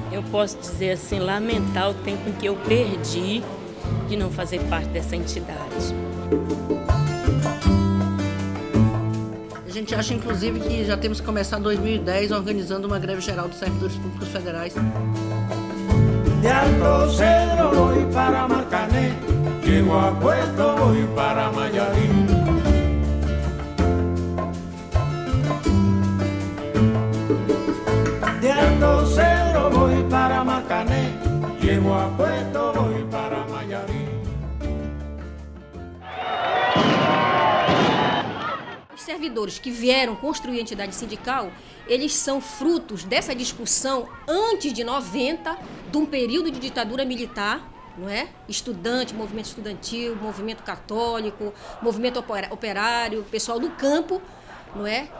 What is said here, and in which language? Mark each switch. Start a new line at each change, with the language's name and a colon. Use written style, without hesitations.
Portuguese: posso dizer assim, lamentar o tempo em que eu perdi de não fazer parte dessa entidade. A gente acha, inclusive, que já temos que começar 2010 organizando uma greve geral dos servidores públicos federais.
Spanish: De Alto Cedro voy para Marcané, llego a Puerto, voy para Mayarí. De Alto Cedro voy para Marcané, llego a Puerto, voy para Mayarí.
Portuguese: Os servidores que vieram construir a entidade sindical, eles são frutos dessa discussão antes de 90, de um período de ditadura militar, não é? Estudante, movimento estudantil, movimento católico, movimento operário, pessoal do campo, não é?